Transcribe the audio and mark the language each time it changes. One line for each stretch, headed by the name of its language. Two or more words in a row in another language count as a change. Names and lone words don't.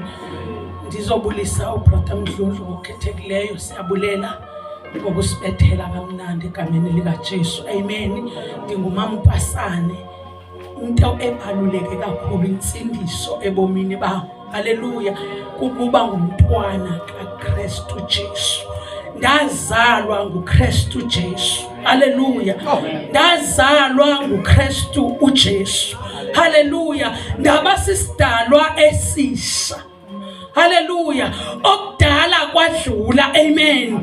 Xhosa: Ndizobulisa uBrother Mdludlu ngokhethekileyo. Siyabulela ngokusibethela kamnandi egameni likaJesu. Amen. Ndingumama uPasane. Into ebaluleke kakhulu insindiso ebomini bakho. Haleluya. Kukuba ngumntwana kaKristu Jesu. Ndazalwa nguKristu Jesu. Haleluya. Ndazalwa nguKristu uJesu. Haleluya. Ndaba sisidalwa esisha. Haleluya. Okudala kwadlula. Amen.